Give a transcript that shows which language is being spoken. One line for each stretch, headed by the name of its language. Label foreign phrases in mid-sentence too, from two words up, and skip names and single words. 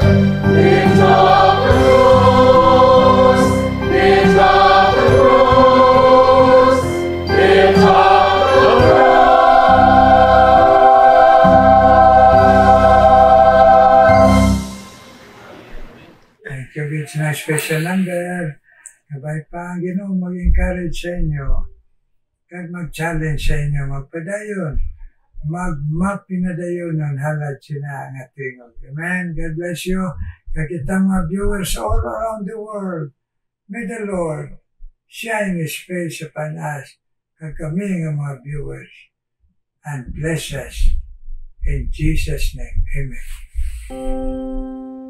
English: Lift up the cross, lift up the cross, lift up the cross. Thank you. It's my special number.
Hiligaynon: Kabay pa ang Ginoo mag-encourage sa inyo. Kag mag-challenge sa inyo, magpadayon. Magpinadayonon halad sina ang atingog.
English: Amen. God bless you.
Hiligaynon: Kag itang mga viewers
English: all around the world. May the Lord shine His face upon us.
Hiligaynon: Kag kami nga mga viewers.
English: And bless us. In Jesus' name. Amen.